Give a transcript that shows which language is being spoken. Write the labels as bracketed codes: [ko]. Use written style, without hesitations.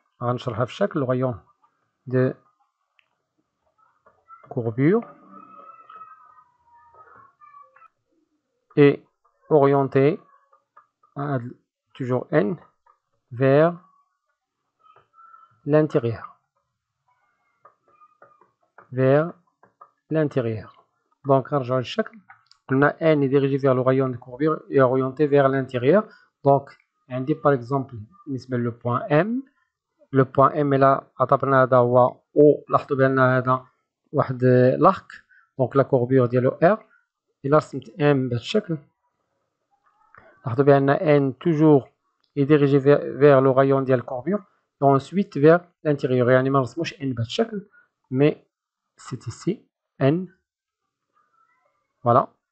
[ar] غنشرحها في الشكل. [fr] Le rayon de courbure est orienté toujours N vers l'intérieur. [ar] Donc, نرجعوا للشكل. قلنا [fr] N est dirigé vers le rayon de courbure et orienté vers l'intérieur. Donc, [ar] عندي [fr] par exemple [ar] بالنسبة [fr] le point M. Le point M là [ar] اعتبرنا هذا هو [fr] O. [ar] لاحظوا بأن هذا واحد l'arc. [fr] Donc la courbure [ar] ديالو [fr] R. [ar] إلا رسمت [fr] M [ar] بهذا الشكل لاحظوا بأن [fr] N toujours est dirigé vers le rayon ديال courbure et ensuite vers l'intérieur. [ar] يعني ما نرسموش N بهذا الشكل [fr] mais c'est ici N. Voilà.